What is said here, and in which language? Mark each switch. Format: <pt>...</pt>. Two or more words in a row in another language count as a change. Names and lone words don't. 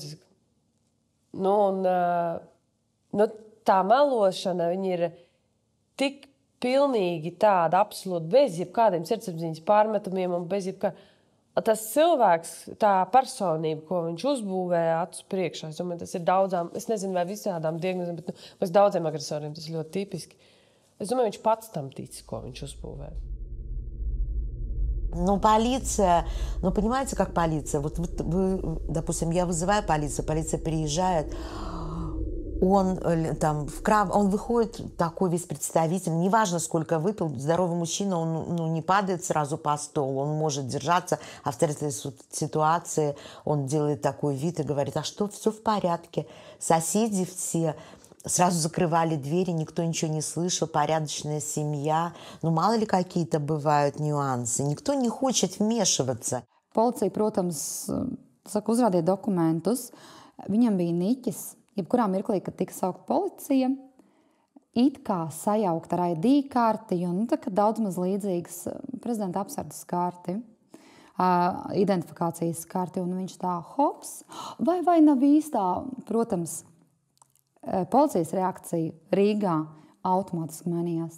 <lv>Tā melošana, viņa ir tik pilnīgi tāda absolūti bez jebkādiem sirdsapziņas pārmetumiem un bez jebkā... Tas cilvēks, tā personība, ko viņš uzbūvēja acu priekšā, es domāju, tas ir daudzām, es nezinu, vai visādām diagnozēm, bet daudziem agresoriem tas ir ļoti tipiski. Es думаю, viņš pats tam tic, ko viņš uzbūvēja.</lv> <ru>Полиция, понимаете, как полиция? Вот вы, допустим, я вызываю полицию, полиция приезжает, он выходит такой весь представитель, неважно, сколько выпил, здоровый мужчина, он не падает сразу по столу, он может держаться, а в этой ситуации он делает такой вид и говорит, а что, все в порядке, соседи все... Сразу закрывали двери, никто ничего не слышал, порядочная семья. Мало ли какие-то бывают нюансы. Никто не хочет вмешиваться.</ru> <lv>Policija, protams, uzrādīja dokumentus. Viņam bija niķis, jebkurā mirklī, kad tika saukt policija, it kā sajaukt ar ID karti, jo daudz maz līdzīgas prezidenta apsardzes karti, identifikācijas karti, un viņš tā hops, vai nav īstā, protams, policijas reakcija Rīgā automātiski mainījās.</lv>